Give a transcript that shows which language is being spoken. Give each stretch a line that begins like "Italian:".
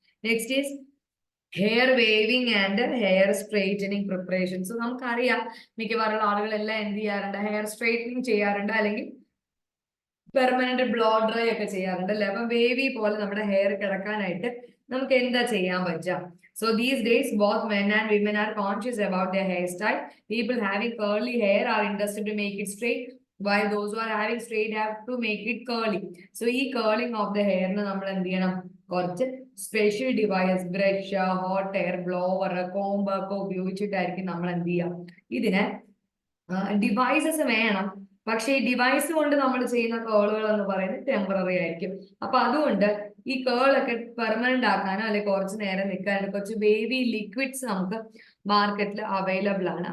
English: Next is hair waving and hair straightening preparations.
Malayalam: നമുക്കറിയാം മിക്കവാറുള്ള ആളുകളെല്ലാം എന്ത് ചെയ്യാറുണ്ട്? ഹെയർ സ്ട്രെയിറ്റനിങ് ചെയ്യാറുണ്ട്, അല്ലെങ്കിൽ പെർമനന്റ് ബ്ലോ ഡ്രൈ ഒക്കെ ചെയ്യാറുണ്ട് അല്ലെ. അപ്പം വേവി പോലെ നമ്മുടെ ഹെയർ കിടക്കാനായിട്ട് നമുക്ക് എന്താ ചെയ്യാൻ പറ്റുക?
English: So these days both men and women are conscious about their hairstyle. People having curly hair are interested to make it straight, while those who are having straight have to make it curly.
Malayalam: So ഈ
English: curling of the hair
Malayalam: നമ്മൾ എന്ത് ചെയ്യണം? കുറച്ച് special device, brush, hot air blower, comb ഒക്കെ ഉപയോഗിച്ചിട്ടായിരിക്കും നമ്മൾ എന്ത് ചെയ്യുക? ഇതിനെ ഡിവൈസസ് വേണം. പക്ഷെ ഈ ഡിവൈസ് കൊണ്ട് നമ്മൾ ചെയ്യുന്ന കേളുകൾ എന്ന് പറയുന്നത് ടെമ്പററി ആയിരിക്കും. അപ്പൊ അതുകൊണ്ട് ഈ കേളൊക്കെ പെർമനന്റ് ആക്കാനോ അല്ലെങ്കിൽ കുറച്ച് നേരം നിൽക്കാനോ കുറച്ച് ബേബി ലിക്വിഡ്സ് നമുക്ക് മാർക്കറ്റിൽ അവൈലബിൾ ആണ്.